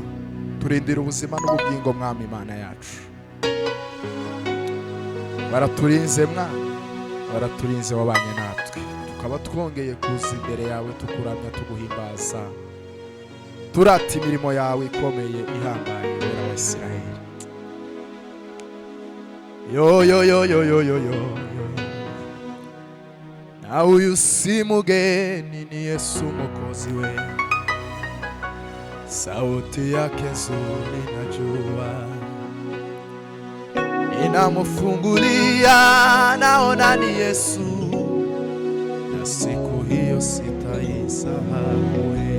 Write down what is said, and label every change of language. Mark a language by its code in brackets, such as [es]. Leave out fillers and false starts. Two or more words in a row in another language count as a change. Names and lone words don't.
[rw] Turindira ubuzima n'ubugingo mwami Mana yacu. Waraturinze mwami, waraturinze wabanye natwe. Tukaba twongeye kuza imbere yawe tukuramya tuguhimbaza. Turata imirimo yawe ikomeye ihambaye wera wa Isiraheli. Yo yo yo yo yo yo yo. [sw] na huyu si mgeni, ni Yesu Mwokozi we. Sauti yake nzuri najua, inamufungulia, naona ni Yesu, na siku hiyo sitaisahau.